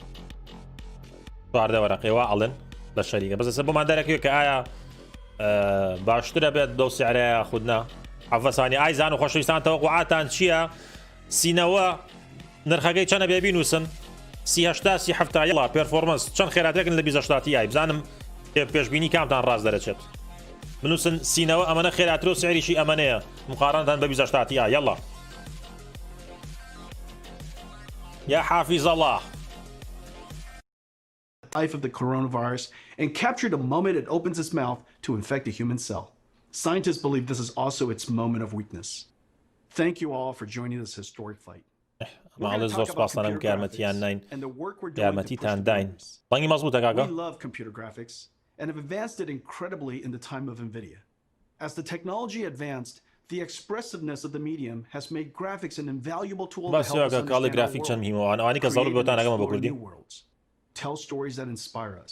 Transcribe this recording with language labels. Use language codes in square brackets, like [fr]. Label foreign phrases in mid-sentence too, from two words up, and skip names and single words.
[ckb] 14 وەرەقەوە ئەڵێن لە شەریکە بەس ئێستا بۆمان دەرەکەوێت کە ئایا باشترە بێت دەو سیارەیە خودنا حەفەسانی ئازیزان و خۆشەویستان تەوەقوعاتان چییە سینەوە نرخەکەی چەندە بێ بینووسن 30 70 یڵا پێرفۆرمەنس چەند خێراتێکن لە 2080 Ti بزانم پێشبینی کامتان ڕاست دەرەچێت بنووسن سینەوە ئەمەنە خێراتر و سعریشی ئەمەنەیە مقارنتان بە 2080 Ti یڵا [ar] یا حافظ الله [en] life of the coronavirus and captured the moment it opens its mouth to infect a human cell. Scientists believe this is also its moment of weakness. Thank you all for joining this historic fight. [ckb] معلش زۆر سپاسانم کە یارمەتیان ناین یارمەتیتان داین بەنگی مەزبووتە کاکە [en] We love computer graphics and have advanced it incredibly in the time of Nvidia. As the technology advanced, the expressiveness of the medium has made graphics an invaluable tool to help us understand our world, create new worlds, tell stories that inspire us.